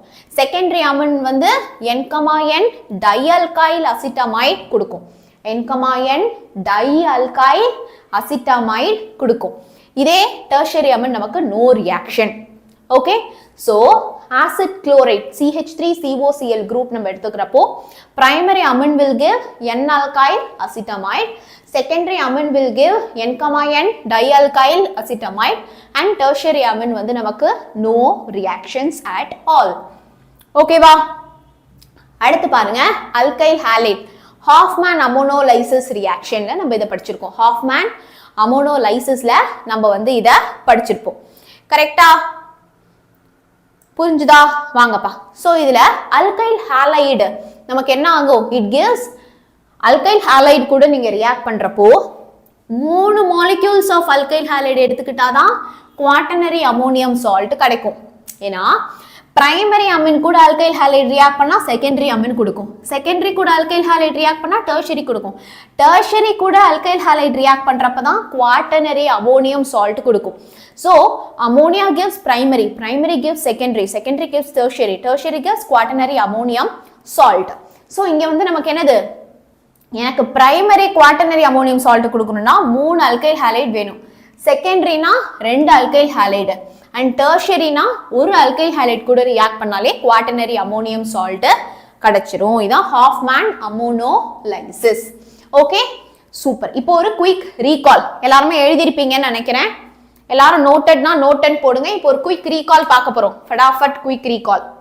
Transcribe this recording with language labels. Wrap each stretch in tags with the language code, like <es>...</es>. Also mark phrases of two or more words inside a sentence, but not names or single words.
<en>secondary amine வந்து N-N dialkyl acetamide கொடுக்கும். N-N dialkyl acetamide கொடுக்கும். இதே tertiary amine நமக்கு no reaction. okay, so acid chloride CH3COCl குரூப்</en> <ta>நம்ம எடுத்துக்கிறப்போ</ta> <en>primary amine will give N-alkyl acetamide, secondary அமின் will give N-N dialkyl acetamide and tertiary அமின்</en> <ta>வந்து நமக்கு</ta> <en>no reactions at all.</en> <ta>ஓகேவா? அடுத்து பாருங்க</ta> <en>alkyl halide Hofmann ammonolysis reaction</en> <ta>நம்ம இதை படிச்சிருக்கோம்.</ta> <en>Hofmann ammonolysis</en> <ta>நம்ம வந்து இதை படிச்சிருப்போம். கரெக்டா? புரிஞ்சுதா? வாங்கப்பா. சோ இதுல</ta> <en>alkyl halide</en> <ta>நமக்கு என்ன ஆகும்?</ta> <en>it gives alkyl halide</en> <ta>கூட நீங்க</ta> <en>ரியாக்ட் பண்றப்போ 3 molecules of alkyl halide எடுத்துக்கிட்டாதான் quaternary ammonium salt கிடைக்கும். ஏன்னா primary amine கூட alkyl halide react பண்ணா secondary amine கொடுக்கும். செகண்டரி கூட alkyl halide react பண்ணா டெர்ஷரி கொடுக்கும். டெர்ஷரி கூட alkyl halide react பண்றப்பதான் quaternary ammonium salt கொடுக்கும். So ammonia gives primary, primary gives secondary, secondary gives tertiary, tertiary gives quaternary ammonium salt.</en> <ta>So இங்க வந்து நமக்கு என்னது? எனக்கு</ta> <en>primary quaternary ammonium salt</en> <ta>கொடுக்கணும்னா 3</ta> <en>alkyl halide</en> <ta>வேணும்.</ta> <en>செகண்டரினா 2 alkyl halide and tertiaryனா 1 alkyl halide கூட ரியாக்ட் பண்ணாலே quaternary ammonium salt கிடைச்சிரும். இதான் Hofmann ammonolysis. okay, super.</en> <ta>இப்போ ஒரு</ta> <en>quick recall</en> <ta>எல்லாரும் எழுதிருப்பீங்கன்னு நினைக்கிறேன். எல்லாரும் நோட்டட்னா நோட்டன் போடுங்க. இப்போ ஒரு</ta> <en>quick recall</en> <ta>பார்க்க போறோம்.</ta> <en>ஃபடாஃபட் quick recall.</en>